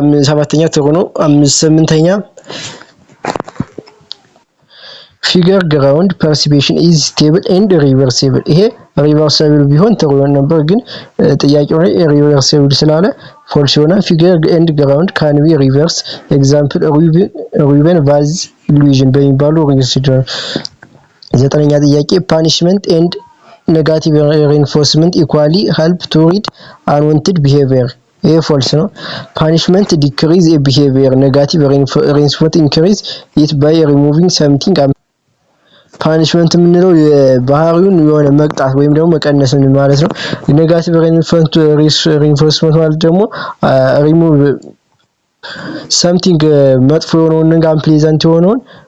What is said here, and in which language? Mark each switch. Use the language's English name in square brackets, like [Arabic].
[Amharic] ሰባተኛ ጥሩ ነው። ስምንተኛ [English] figure ground perception is stable and reversible. [Amharic] ይሄ reversible ቢሆን ጥሩ ነበር ግን ጥያቄው ላይ reversible ስላለ false ይሆናል። [English] figure and ground can be reversed. example Reuben vase illusion [Amharic] በሚባሉ [English] reversible። [Amharic] ዘጠነኛ ጥያቄ [English] punishment and negative reinforcement equally help to read unwanted behavior. [Amharic] ይሄ [English] false [Amharic] ነው። [English] punishment decrease a behavior, negative reinforcement increase it by removing something. [Amharic] ፓኒሽመንት የምንለው ባህሪውን የሆነ መቅጣት ወይም ደግሞ መቀነስን ማለት ነው። ኔጋቲቭ ሪኢንፎርስመንት ማለት ደግሞ ሪሙቭ something መጥፎ የሆነውን ነገር አንፕሊዘንት የሆነውን